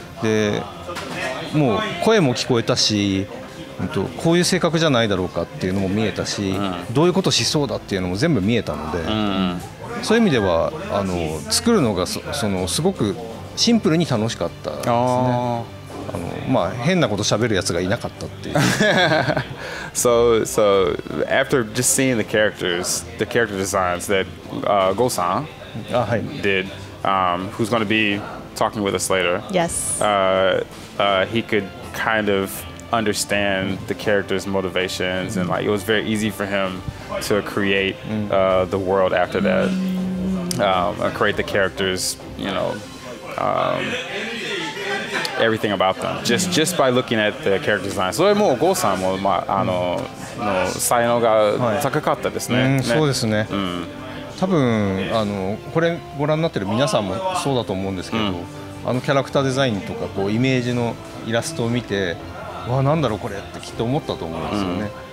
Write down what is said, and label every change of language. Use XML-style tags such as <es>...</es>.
<ja>でもう声も聞こえたし、こういう性格じゃないだろうかっていうのも見えたし、どういうことしそうだっていうのも全部見えたので、そういう意味では作るのがすごくシンプルに楽しかったですね。まあ変なこと喋るやつがいなかったっていう。</ja> <en>So after just seeing the character designs that Go-san did, who's going to be talking with us later. Yes. He could kind of understand the character's motivations, and like it was very easy for him to create the world after that, create the characters, everything about them just by looking at the character design.</en> <ja>それもゴーさんも才能が高かったですね。そうですね。多分これご覧になってる皆さんもそうだと思うんですけど、キャラクターデザインとかイメージのイラストを見て、わなんだろうこれってきっと思ったと思うんですよね。</ja>